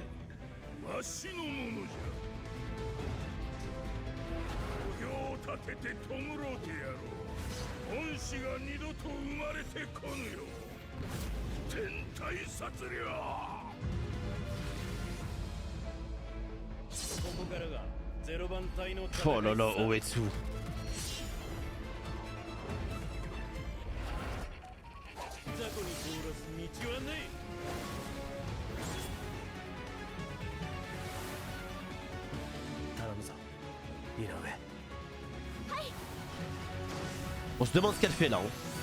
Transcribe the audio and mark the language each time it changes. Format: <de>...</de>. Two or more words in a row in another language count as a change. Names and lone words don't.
<ja>わしのものじゃ土俵を立てて弔うてやろう恩師が二度と生まれてこぬよ天体殺掠ここからが0番隊の</ja> <fr>Oh là là, Oetsu.</fr> <ja>雑魚に通らす道はねえ</ja> <fr>On se demande ce qu'elle fait là. Hein.</fr>